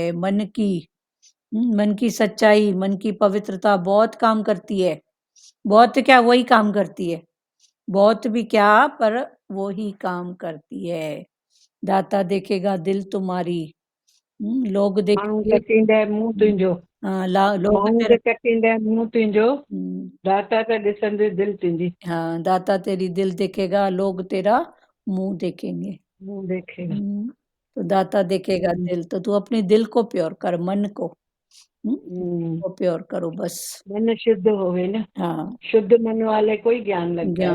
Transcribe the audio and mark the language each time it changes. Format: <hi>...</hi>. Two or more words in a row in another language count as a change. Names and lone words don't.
<hi>मन की सच्चाई, मन की पवित्रता बहुत काम करती है। बहुत क्या वही काम करती है। बहुत भी क्या पर वो ही काम करती है। दाता देखेगा दिल तुम्हारी, लोग माण्हू देखेंगे</hi> <sd>कटींदे मुंहुं तुंहिंजो,</sd> <hi>हाँ, ला लोग माण्हू तेरा</hi> <sd>त कटींदे मुंहुं तुंहिंजो, हुँ, दाता त ॾिसंदे दिलि तुंहिंजी।</sd> <hi>हाँ, दाता तेरी दिल देखेगा, लोग तेरा मुँह देखेंगे। मुंहुं देखेगा। हुँ, तो दाता देखेगा दिल, तो तू अपने दिल को प्योर कर, मन को, हम्म, को प्योर करो बस। मन शुद्ध होवे ना, हाँ, शुद्ध मन वाले को ही ज्ञान लगता है।</hi>